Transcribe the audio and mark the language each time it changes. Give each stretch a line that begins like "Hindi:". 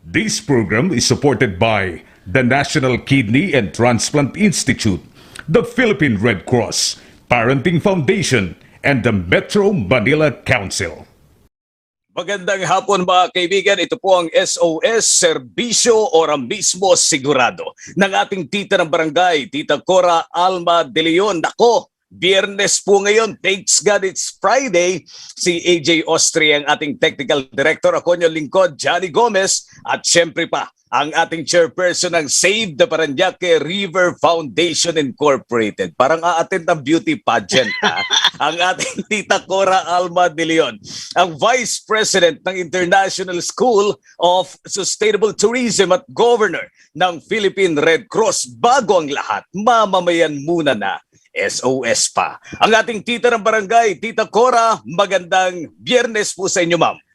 English: This program is supported by the National Kidney and Transplant Institute, the Philippine Red Cross, Parenting Foundation, and the Metro Manila Council.
Filipino: Magandang hapon mga kaibigan, ito po ang SOS, Serbisyo, Ora-Mismo, Sigurado ng ating tita ng barangay, Tita Cora Alma de Leon. Nako, Biyernes po ngayon,
English: thanks God it's Friday.
Filipino: Si AJ Austria ang ating technical director, ako yung lingkod, Johnny Gomez, at syempre pa ang ating chairperson ng Save the Paranaque River Foundation Incorporated. Parang a-attend ng beauty pageant, ha? Ang ating Tita Cora Alma de Leon, ang Vice President ng International School of Sustainable Tourism at Governor ng Philippine Red Cross. Bago ang lahat, mamamayan muna na, SOS pa. Ang ating tita ng barangay, Tita Cora, magandang Biyernes po sa inyo, ma'am.